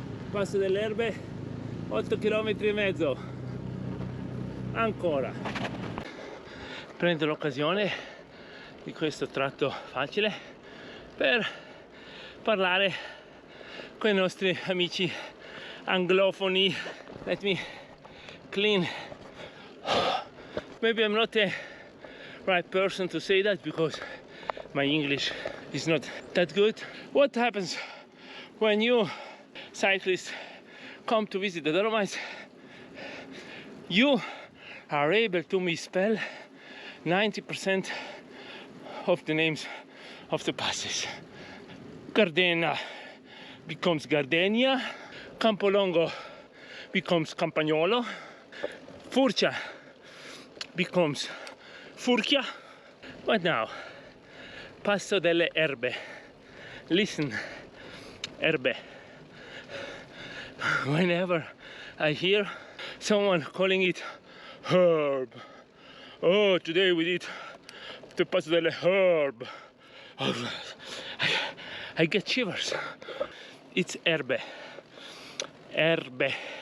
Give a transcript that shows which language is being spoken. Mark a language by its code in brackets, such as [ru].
[it] Passo delle Erbe, 8,5 km. Ancora. Prendo l'occasione di questo tratto facile per parlare con i nostri amici anglofoni. [en] Let me clean. Maybe I'm not the right person to say that because my English is not that good. What happens when you cyclists come to visit the Dolomites? You are able to misspell 90% of the names of the passes. Gardena becomes Gardenia, Campolongo becomes Campagnolo, Furcia becomes Furchia. But now, Passo delle Erbe. Listen, Erbe. Whenever I hear someone calling it herb, oh, today we did the Passo delle Herb, I get shivers. It's Erbe. Erbe.